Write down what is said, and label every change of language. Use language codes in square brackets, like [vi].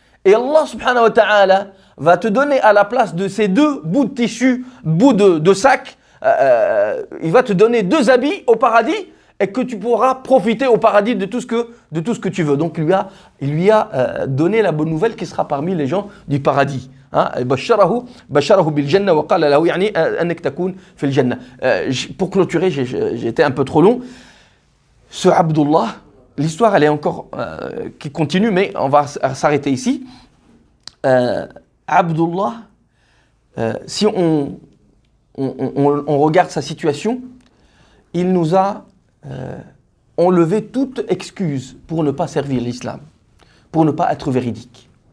[fr] Et Allah subhanahu wa ta'ala va te donner à la place de ces deux bouts de tissu, bouts de sac, il va te donner 2 habits au paradis et que tu pourras profiter au paradis de tout ce que tu veux. Donc il lui a donné la bonne nouvelle qui sera parmi les gens du paradis. [ar] بشره بالجنة وقال له يعني أنك تكون في الجنة. [fr] Pour clôturer, j'ai été un peu trop long. Ce Abdullah, l'histoire, elle est encore qui continue, mais on va s'arrêter ici. Abdullah, si on regarde sa situation, il nous a enlevé toute excuse pour ne pas servir l'islam, pour ne pas être véridique.